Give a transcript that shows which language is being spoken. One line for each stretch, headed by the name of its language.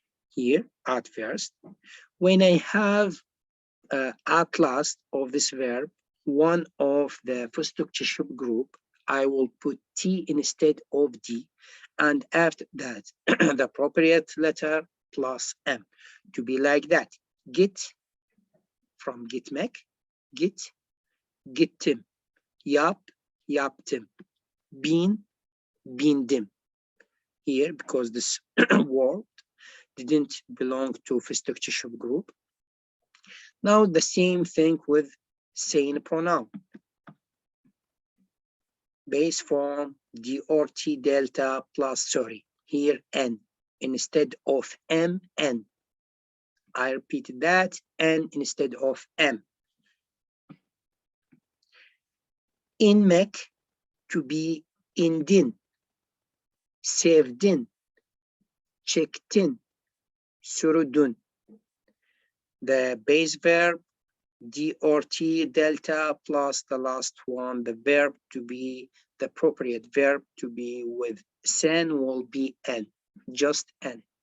English: Here at first, when I have at last of this verb, one of the fıstıkçı group, I will put T instead of D, and after that, the appropriate letter plus M, to be like that.
Turkish: Git, from gitmek, git, gittim. Yap, yaptım. Bin, bindim.
English: Here, because this word didn't belong to fıstıkçı group. Now the same thing with sen pronoun. Base form, D or T delta plus, sorry, here N instead of M, N. I repeated that, N instead of M.
Turkish: İnmek,
English: to be
Turkish: indin, sevdin, çektin, sürdün.
English: The base verb, D or T delta plus the last one, the verb to be, the appropriate verb to be with sen will be N, just N.